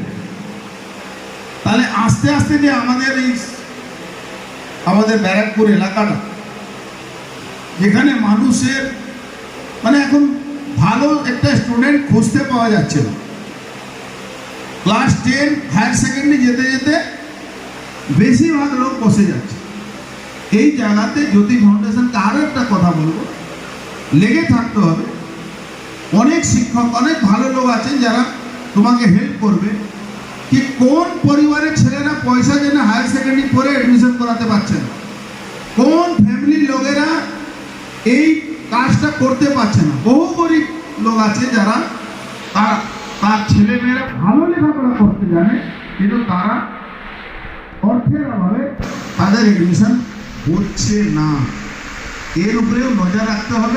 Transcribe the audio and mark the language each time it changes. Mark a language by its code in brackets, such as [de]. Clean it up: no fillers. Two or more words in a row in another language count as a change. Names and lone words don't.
[bn] তাহলে আস্তে আস্তে যে আমাদের ব্যারাকপুর এলাকাটা, যেখানে মানুষের মানে এখন ভালো একটা স্টুডেন্ট খুঁজতে পাওয়া যাচ্ছে না, ক্লাস 10 [en] higher secondary [bn] যেতে যেতে বেশিরভাগ লোক বসে যাচ্ছে। এই জায়গাতে জ্যোতি ফাউন্ডেশনকে আরও একটা কথা বলবো, লেগে থাকতে হবে। অনেক শিক্ষক, অনেক ভালো লোক আছেন যারা তোমাকে হেল্প করবে, কি কোন পরিবারের ছেলেরা পয়সা জেনে [en] higher secondary [bn] পড়ে এডমিশন করাতে পারছে না, কোন ফ্যামিলি লোকেরা এই কাজটা করতে পারছে না। বহু গরিব লোক আছে যারা তার ছেলে মেয়েরা ভালো লেখাপড়া করতে জানে, কিন্তু তারা অর্থের অভাবে তাদের এডমিশন হচ্ছে না। এর উপরেও নজর রাখতে হবে।